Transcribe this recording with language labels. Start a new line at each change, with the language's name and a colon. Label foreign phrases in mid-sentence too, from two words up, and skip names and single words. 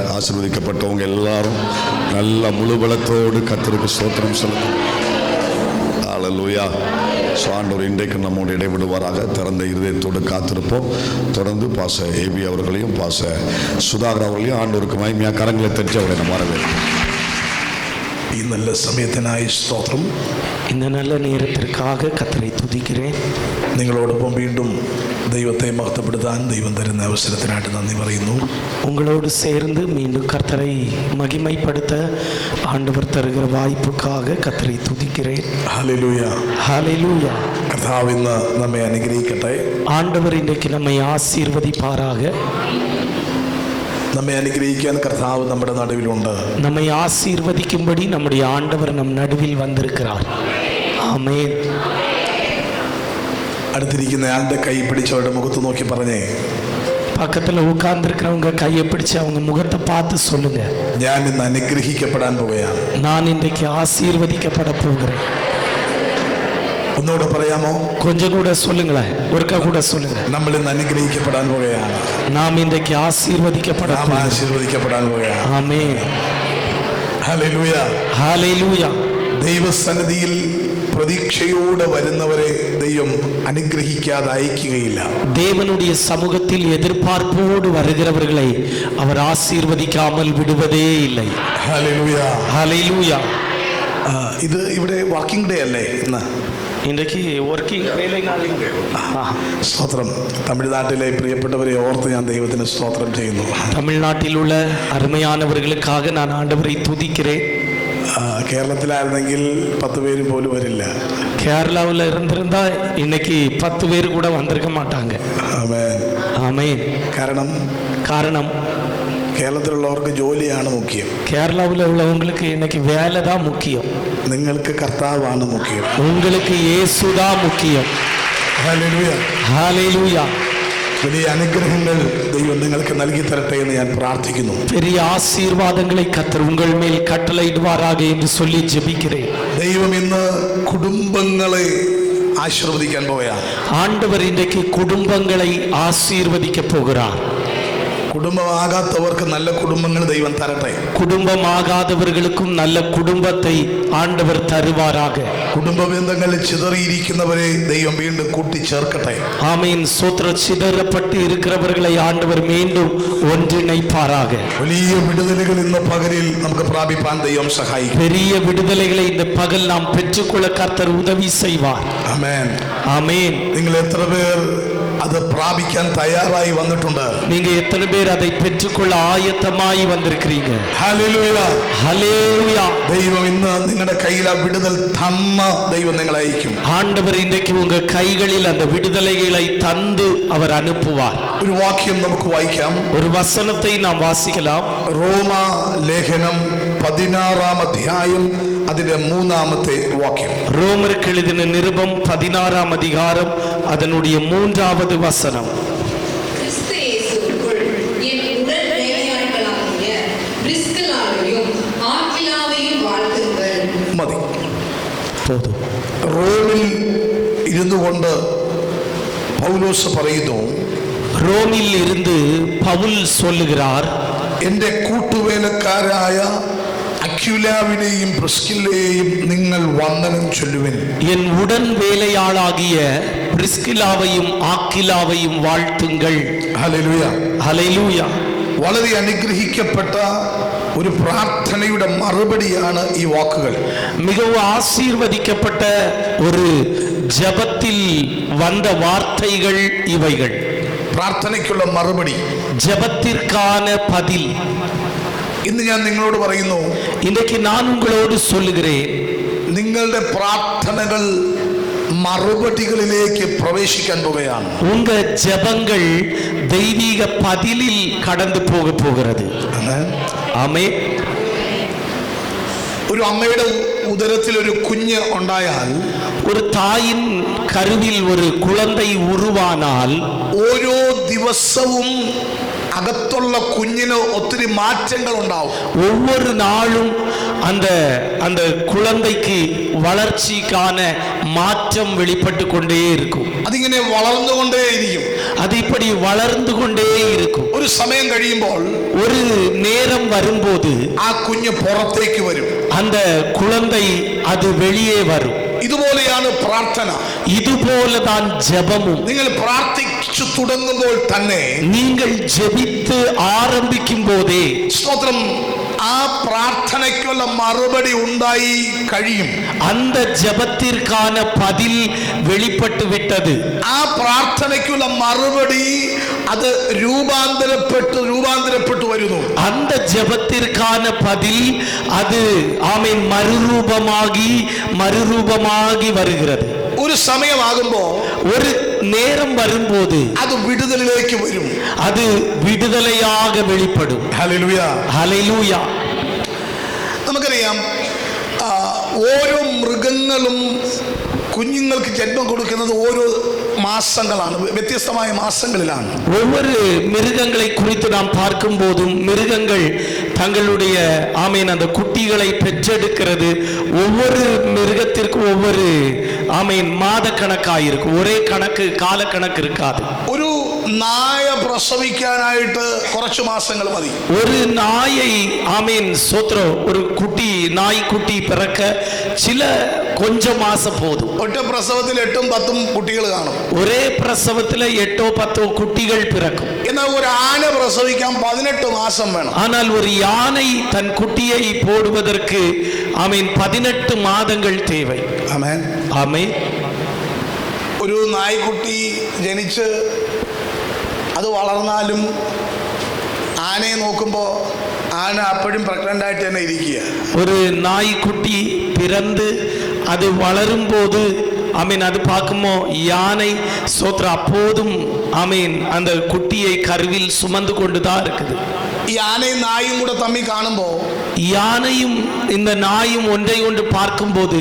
Tamil: ஆசீர்வதிக்கப்பட்டவங்க எல்லாரும் நல்ல முழு பலத்தோடு கர்த்தருக்கு ஸ்தோத்திரம் செலுத்தும். அல்லேலூயா. ஸோ ஆண்டவர் இன்றைக்கு நம்மோடு இடைவிடுவாராக. திறந்த இருதயத்தோடு காத்திருப்போம். தொடர்ந்து பாச ஏபி அவர்களையும் பாச சுதாகர் அவர்களையும் ஆண்டவருக்கு மகிமையாக கரங்களை தட்டி அவரை நம்ம வரவேற்போம்.
Malayalam: ഈ നല്ല സമയത്തിനായി സ്തോത്രം.
Tamil: இந்த நல்ல நேரத்திற்காக கர்த்தரை துதிக்கிறேன்.
Malayalam: നിങ്ങളോടൊപ്പം വീണ്ടും ദൈവത്തെ മഹത്വപ്പെടുത്താൻ ദൈവം തരുന്ന അവസരത്തിനായിട്ട് നന്ദി പറയുന്നു.
Tamil: உங்களோடு சேர்ந்து மீண்டும் கர்த்தரை மகிமைப்படுத்த ஆண்டவர் தருகிற வாய்ப்புக்காக கர்த்தரை துதிக்கிறேன்.
Malayalam: ഹല്ലേലൂയ.
Tamil: ஹல்லேலூயா.
Malayalam: കർത്താവ് ഇന്ന് നമ്മെ അനുഗ്രഹിക്കട്ടെ.
Tamil: ஆண்டவர் இன்றைக்கு நம்மை ஆசீர்வதிப்பாராக.
Malayalam: നമ്മെ അനുഗ്രഹിക്കാൻ കർത്താവ് നമ്മുടെ നടുവിലുണ്ട്.
Tamil: நம்மை ஆசீர்வதிக்கும்படி நம்முடைய ஆண்டவர் நம் நடுவில் வந்திருக்கிறார். ஆமென்.
Malayalam: അടുത്തിരിക്കുന്ന ആളുടെ കൈ പിടിച്ചവരുടെ മുഖത്ത് നോക്കി പറഞ്ഞേ,
Tamil: பக்கத்தில் உட்கார்ந்துருக்கிறவங்க கையை பிடிச்சு அவங்க முகத்தை பார்த்து சொல்லுங்க,
Malayalam: ഞാൻ ഇന്ന് അനുഗ്രഹിക്കപ്പെടാൻ പോവുകയാണ്.
Tamil: நான் இன்றைக்கு ஆசீர்வதிக்கப்பட போகிறேன்.
Malayalam: ഒന്നുകൂടെ പറയാമോ?
Tamil: கொஞ்சம் கூட சொல்லுங்களேன், ஒருக்கா கூட சொல்லுங்க.
Malayalam: നമ്മൾ ഇന്ന് അനുഗ്രഹിക്കപ്പെടാൻ പോവുകയാണ്.
Tamil: நாம் இன்றைக்கு ஆசீர்வதிக்கப்பட
Malayalam: നാം ആശീർവദിക്കപ്പെടാൻ പോവുകയാണ്.
Tamil: ஆமென்.
Malayalam: ഹല്ലേലൂയ.
Tamil: ஹல்லேலூயா.
Malayalam: ദൈവസന്നിധിയിൽ പ്രതീക്ഷയോടെ വരുന്നവരെ ദൈവം അനുഗ്രഹിക്കാതെ അയക്കുകയില്ല.
Tamil: தேவனுடைய சமூகத்தில் எதிர்பார்ப்போடு வருகிறவர்களை அவர் ஆசீர்வதிக்காமல் விடுவதே இல்லை.
Malayalam: ഹല്ലേലൂയ.
Tamil: ஹல்லேலூயா.
Malayalam: ഇത് ഇവിടെ
English: working day
Malayalam: അല്ലേ ഇന്ന്?
Tamil: இன்றைக்கு ஒர்க்கிங் வேலை நாளுங்க.
Malayalam: സ്തോത്രം. തമിഴ്നാട്ടിലെ പ്രിയപ്പെട്ടവരെ ഓർത്ത് ഞാൻ ദൈവത്തിന് സ്തോത്രം ചെയ്യുന്നു.
Tamil: தமிழ்நாட்டில் உள்ள அருமையானவர்களுக்காக நான் ஆண்டவரை துதிக்கிறேன்.
Malayalam: കേരളത്തിലായിരുന്നെങ്കിൽ 10 പേര് പോലും വരില്ല.
Tamil: கேரளாவில் இருந்திருந்தா இன்னைக்கு 10 பேர் கூட வந்திருக்க மாட்டாங்க.
Malayalam: ആമേൻ.
Tamil: ஆமென். காரணம்
Malayalam: കേരളത്തിലുള്ളവർക്ക് ജോലിയാണ് മുഖ്യം.
Tamil: கேரளாவில் உள்ளவங்களுக்கு இன்னைக்கு வேலை தான் முக்கியம்.
Malayalam: നിങ്ങൾക്ക് കർത്താവാണ് മുഖ്യം.
Tamil: உங்களுக்கு இயேசு தான் முக்கியம்.
Malayalam: ഹല്ലേലൂയ.
Tamil: ஹல்லேலூயா.
Malayalam: വലിയ അനുഗ്രഹങ്ങൾ ദൈവം നിങ്ങൾക്ക് നൽകി തരട്ടെ എന്ന് ഞാൻ പ്രാർത്ഥിക്കുന്നു.
Tamil: பெரிய ஆசீர்வாதங்களை கர்த்தர் உங்கள் மேல் கட்டளையிடுவாராக என்று சொல்லி ஜெபிக்கிறேன்.
Malayalam: ദൈവം ഇന്ന് കുടുംബങ്ങളെ ആശീർവദിക്കാൻ പോവുകയാണ്.
Tamil: ஆண்டவர் இன்றைக்கு குடும்பங்களை ஆசீர்வதிக்க போகிறார்.
Malayalam: കുടുംബമാകാത്തവർക്ക് നല്ല കുടുംബങ്ങൾ ദൈവം തരട്ടെ.
Tamil: குடும்பமாகாதவர்களுக்கும் நல்ல குடும்பத்தை ஆண்டவர் தருவாராக.
Malayalam: കുടുംബ ബന്ധങ്ങളിൽ ചിതറിയിരിക്കുന്നവരെ ദൈവം വീണ്ടും കൂട്ടിച്ചേർക്കട്ടെ.
Tamil: ஆமென். சோத்திர சிதறப்பட்டு இருக்கிறவர்களை ஆண்டவர் மீண்டும் ஒன்றிணைப்பாராக.
Malayalam: വലിയ വിടുതലുകൾ ഇന്ന് പകലിൽ നമുക്ക് പ്രാപിപ്പാൻ ദൈവം സഹായിക്കും.
Tamil: பெரிய விடுதலைகளை இந்த பகல் நாம் பெற்றுக்கொள்ள கர்த்தர் உதவி செய்வார்.
Malayalam: ആമേൻ.
Tamil: ஆமென்.
Malayalam: നിങ്ങൾ എത്ര പേർ അത് പ്രാപിക്കാൻ തയ്യാറായി വന്നിട്ടുണ്ട്?
Tamil: நீங்க எத்தனை பேர் அதை பெற்றுக்கொள்ள ஆயத்தமாய் வந்திருக்கிறீங்க?
Malayalam: ഹല്ലേലൂയ.
Tamil: ஹல்லேலூயா.
Malayalam: ദൈവം ഇന്ന് നിങ്ങളുടെ കയ്യിൽ ആ വിടുതൽ തന്ന ദൈവം നിങ്ങളെ അയക്കും.
Tamil: ஆண்டவர் இன்றைக்கு உங்க கைகளில் அந்த விடுதலைகளை தந்து அவர் அனுப்புவார்.
Malayalam: ഒരു വാക്യം നമുക്ക് വായിക്കാം.
Tamil: ஒரு வசனத்தை நாம் வாசிக்கலாம்.
Malayalam: റോമ ലേഖനം 16-ാം അധ്യായം അതിന്റെ 3-ാമത്തെ വാക്യം.
Tamil: ரோமருக்கு எழுதின நிருபம் 16-ஆம் அதிகாரம் அதனுடைய 3வது வசனம்.
Malayalam: മതി.
Tamil: போதும்.
Malayalam: റോമിൽ ഇരുന്നു കൊണ്ട് പൗലോസ് പറയുന്നു,
Tamil: ரோமில் இருந்து பவுல் சொல்லுகிறார்,
Malayalam: എന്റെ കൂട്ടുവേലക്കാരായ അക്വിലാവിനെയും പ്രിസ്കില്ലയെയും നിങ്ങൾ വന്ദനം ചൊല്ലുവിൻ.
Tamil: என் உடன் வேலையாளாகிய பிரிஸ்கிலாவையும் ஆக்கிலாவையும் வாழ்த்துங்கள்.
Malayalam: ഹല്ലേലൂയ.
Tamil: ஹல்லேலூயா.
Malayalam: വളരെ അനുഗ്രഹിക്കപ്പെട്ട ഒരു പ്രാർത്ഥനയുടെ മറുപടിയാണ് ഈ വാക്കുകൾ.
Tamil: மிகவும் ஆசீர்வதிக்கப்பட்ட ஒரு ஜெபத்தில் வந்த வார்த்தைகள் இவைகள்.
Malayalam: പ്രാർത്ഥനയ്ക്കുള്ള മറുപടി,
Tamil: ஜெபத்திற்கான பதில்.
Malayalam: ഇന്ന് ഞാൻ നിങ്ങളോട് പറയുന്നു,
Tamil: இன்றைக்கு நான் உங்களோடு சொல்லுகிறேன்,
Malayalam: നിങ്ങളുടെ പ്രാർത്ഥനകൾ മറുപടികളിലേക്ക് പ്രവേശിക്കാൻ പോവുകയാണ്.
Tamil: உங்க ஜெபங்கள் தெய்வீக பதிலில் கடந்து போகிறது.
Malayalam: ആമേൻ. ഒരു അമ്മയുടെ ഉദരത്തിൽ ഒരു കുഞ്ഞ് ഉണ്ടായാൽ,
Tamil: ஒரு தாயின் கருவில் ஒரு குழந்தை உருவானால்
Malayalam: ഓരോ ദിവസവും അകത്തുള്ള കുഞ്ഞിന് ഒത്തിരി മാറ്റങ്ങൾ ഉണ്ടാവും.
Tamil: ஒவ்வொரு நாளும் அந்த அந்த குழந்தைக்கு வளர்ச்சிக்கான மாற்றம் வெளிப்பட்டு கொண்டே இருக்கும்.
Malayalam: അതിങ്ങനെ വളർന്നുകൊണ്ടേയിരിക്കും.
Tamil: அது இப்படி வளர்ந்து கொண்டே இருக்கும்.
Malayalam: ഒരു സമയം കഴിയുമ്പോൾ
Tamil: ஒரு நேரம் வரும்போது
Malayalam: ആ കുഞ്ഞ് പുറത്തേക്ക് വരും.
Tamil: அந்த குழந்தை அது வெளியே வரும்.
Malayalam: ഇതുപോലെയാണ് പ്രാർത്ഥന.
Tamil: இதுபோலதான் ஜெபமும்.
Malayalam: നിങ്ങൾ പ്രാർത്ഥിച്ചു തുടങ്ങുമ്പോൾ തന്നെ,
Tamil: நீங்கள் ஜெபித்து ஆரம்பிக்கும் போதே
Malayalam: സ്തോത്രം, ആ പ്രാർത്ഥനയ്ക്കുള്ള മറുപടി ഉണ്ടായി കഴിയും.
Tamil: அந்த ஜெபத்திற்கான பதில் வெளிப்பட்டு விட்டது.
Malayalam: ആ പ്രാർത്ഥനയ്ക്കുള്ള മറുപടി അത് രൂപാന്തരപ്പെട്ടു വരുന്നു.
Tamil: அந்த ஜெபத்திற்கான பதில் அது ஆமென் மறுரூபமாகி வருகிறது.
Malayalam: ഒരു സമയമാകുമ്പോ,
Tamil: ஒரு நேரம் வரும்போது
Malayalam: അത് വിടുതലിലേക്ക് വരും.
Tamil: அது விடுதலையாக வெளிப்படும்.
Malayalam: ഹല്ലേലൂയ. ഹല്ലേലൂയ. നമുക്കറിയാം, ഓരോ മൃഗങ്ങളും കുഞ്ഞുങ്ങൾക്ക് ജന്മം കൊടുക്കുന്നത് ഓരോ മാസങ്ങളാണ്, വ്യത്യസ്തമായ മാസങ്ങളിലാണ്.
Tamil: ஒவ்வொரு மிருகங்களை குறித்து நாம் பார்க்கும் போதும் மிருகங்கள் தங்களுடைய ஆமீன் அந்த குட்டிகளை பெற்றெடுக்கிறது ஒவ்வொரு மிருகத்திற்கும் ஒவ்வொரு ஆமீன் மாத கணக்காயிருக்கும். ஒரே கணக்கு கால கணக்கு இருக்காது.
Malayalam: ഒരു നായ പ്രസവിക്കാനായിട്ട് കുറച്ച് മാസങ്ങൾ മതി.
Tamil: ஒரு நாயை ஆமீன் சோத்ரம் ஒரு குட்டி நாய்க்குட்டி பிறக்க சில கொஞ்சம் மாசம் போதும்.
Malayalam: ഒറ്റ പ്രസവത്തിൽ 8ഉം 10ഉം കുട്ടികൾ കാണും.
Tamil: ஒரே பிரசவத்துல 8-10 குட்டிகள் பிறக்கும்.
Malayalam: എന്നാൽ ഒരു ആന പ്രസവിക്കാൻ 18 മാസം വേണം.
Tamil: ஆனால் ஒரு யானை தன் குட்டியை போடுவதற்கு ஆமீன் 18 மாதங்கள் தேவை.
Malayalam: ആമേൻ.
Tamil: ஆமென்.
Malayalam: ഒരു നായ്ക്കുട്ടി ജനിച്ച് അത് വളർന്നാലും ആനയെ നോക്കുമ്പോൾ ആന അപ്പോഴും പ്രഗ്നന്റ് ആയിട്ട് തന്നെ ഇരിക്കുക.
Tamil: ஒரு நாய்க்குட்டி பிறந்து அது வளரும் போது ஆமீன் அது பார்க்குமோ யானை சோத்ர அப்போதும் ஆமீன் அந்த குட்டியை கருவில் சுமந்து கொண்டுதான் இருக்குது.
Malayalam: ഈ ആനയും നായും കൂടെ തമ്മിൽ കാണുമ്പോൾ,
Tamil: யானையும் இந்த நாயும் ஒன்றை ஒன்று பார்க்கும்போது